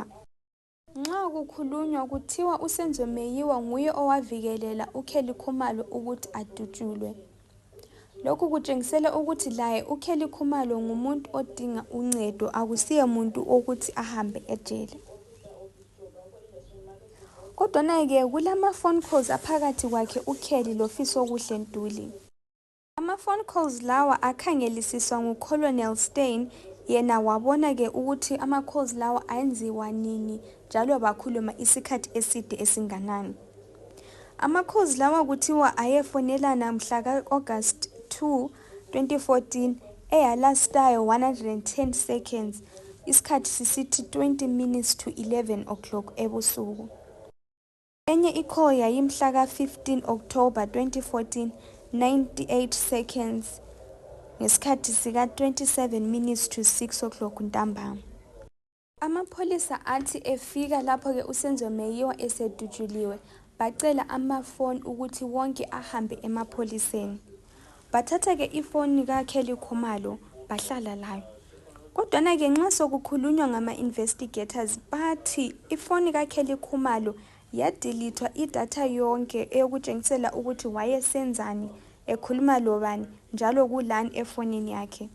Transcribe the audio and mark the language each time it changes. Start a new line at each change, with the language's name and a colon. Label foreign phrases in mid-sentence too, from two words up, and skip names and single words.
North Ndebele: Nxa kukhulunywa kuthiwa uSenzo Meyiwa nguye owavikelela uKelly Khumalo ukuthi adutshulwe. Lokhu kutshengisela ukuthi laye uKelly Khumalo ngumuntu odinga uncedo, akusiye muntu ukuthi ahambe ejele. Kodwa ke kulama
English: phone calls
North Ndebele: aphakathi kwakhe uKelly loFiso Kuhle Ntuli. Ama-phone calls lawa akhangelisiswa nguColonel Steyn, yena wabona ke ukuthi ama-calls lawa ayenziwa nini njalo bakhuluma isikhathi eside esinganani. Ama-calls lawa kuthiwa ayefonelana mhla ka-August 2, 2014 eyalastayo
English: 110 seconds,
North Ndebele: isikhathi sisithi
English: 20 minutes to 11 o'clock
North Ndebele: ebusuku. Enye i-call yayimhla ka-15 October 2014,
English: 98 seconds,
North Ndebele: ngesikhathi sika-27
English: minutes to 6 o'clock
North Ndebele: ntambama. Amapholisa athi efika lapho-ke uSenzo Meyiwa esedutshuliwe, bacela amafoni ukuthi wonke ahambe emapholiseni. Bathatha-ke ifoni kaKelly Khumalo bahlala layo. Kodwana-ke nxa sokukhulunywa ngama-investigators bathi ifoni kaKelly Khumalo yadilithwa idatha yonke eyokutshengisela ukuthi wayesenzani, ekhuluma lobani, njalo kulani efonini yakhe.